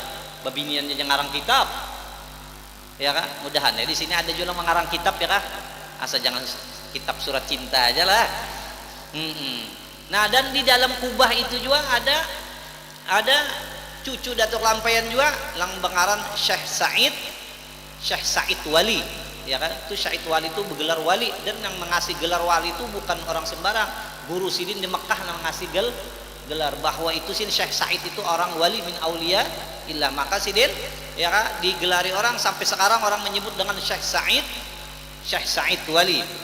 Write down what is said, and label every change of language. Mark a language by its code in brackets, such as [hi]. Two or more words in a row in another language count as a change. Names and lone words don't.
[bjn] Babinian yang ngarang kitab. Mudahan di sini ada juga mengarang kitab asal jangan kitab surat cinta aja lah. [id] Nah, dan di dalam kubah itu juga ada cucu Datu Kalampayan juga yang mengarang Syekh Said Wali. Itu Said Wali itu bergelar wali, dan yang mengasih gelar wali itu bukan orang sembarang. Guru Sidin di Mekah yang mengasih gelar bahwa itu Syekh Said itu orang wali [ar] min aulia illah. [id] Maka Sidin digelari orang sampai sekarang orang menyebut dengan Syekh Said Wali.